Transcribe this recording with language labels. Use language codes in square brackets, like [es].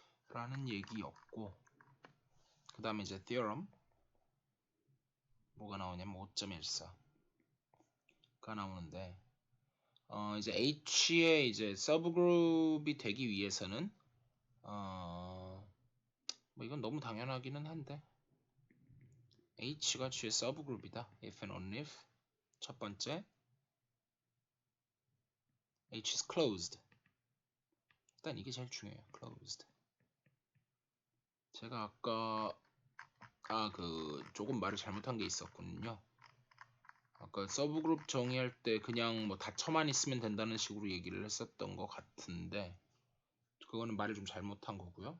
[ko] 라는 얘기였고 그 다음에 이제 theorem 뭐가 나오냐면 5.14가 나오는데 이제 H의 이제 서브그룹이 되기 위해서는 뭐 이건 너무 당연하기는 한데 H가 G의 서브그룹이다. [en] if and only if [ko] 첫 번째 [en] H is closed. [ko] 일단 이게 제일 중요해요. closed. 제가 아까 조금 말을 잘못한 게 있었군요. 아까 서브그룹 정의할 때 그냥 뭐 닫혀만 있으면 된다는 식으로 얘기를 했었던 것 같은데 그거는 말을 좀 잘못한 거고요.